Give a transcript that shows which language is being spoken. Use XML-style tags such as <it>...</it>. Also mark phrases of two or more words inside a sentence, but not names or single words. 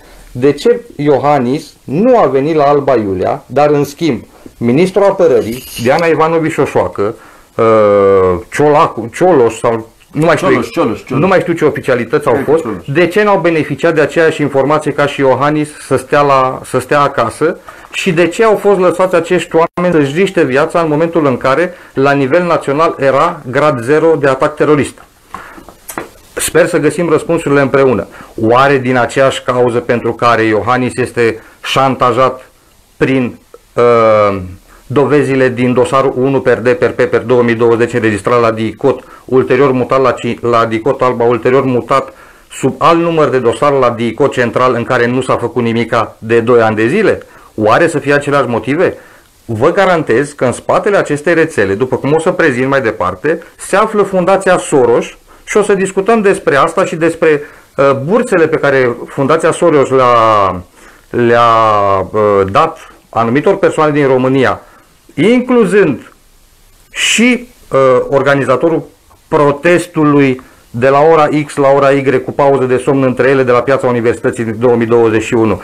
<ro>De ce Iohannis nu a venit la Alba Iulia, dar în schimb, ministrul apărării, Diana Ivanovici Șoșoacă, Cioloș sau nu mai știu ce oficialități au fost, de ce n-au beneficiat de aceeași informație ca și Iohannis să stea acasă și de ce au fost lăsați acești oameni să-și riște viața în momentul în care la nivel național era grad 0 de atac terorist. Sper să găsim răspunsurile împreună. Oare din aceeași cauză pentru care Iohannis este șantajat prin dovezile din dosarul 1 per D per P per 2020 înregistrat la DICOT, ulterior mutat la DICOT Alba, ulterior mutat sub alt număr de dosar la DICOT central în care nu s-a făcut nimica de 2 ani de zile? Oare să fie aceleași motive? Vă garantez că în spatele acestei rețele, după cum o să prezint mai departe, se află Fundația Soros și o să discutăm despre asta și despre bursele pe care Fundația Soros le-a dat anumitor persoane din România, incluzând și organizatorul protestului de la ora X la ora Y cu pauză de somn între ele de la Piața Universității din 2021.</ro>